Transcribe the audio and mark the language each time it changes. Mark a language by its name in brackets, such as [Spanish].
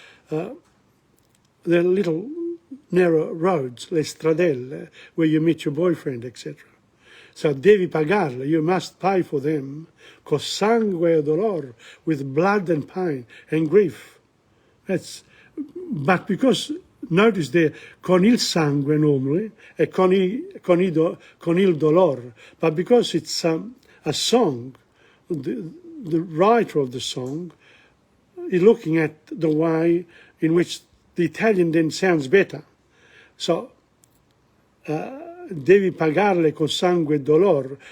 [English] They're little narrow roads, le stradelle, where you meet your boyfriend, etc. So devi pagarle, you must pay for them, [Italian] con sangue e dolor, [English] with blood and pain and grief. But because, notice there, [Italian] con il sangue normally, e con il dolor. [English] But because it's a song, the writer of the song is looking at the way in which the Italian then sounds better. [Italian] So, devi pagarle con sangue e dolor.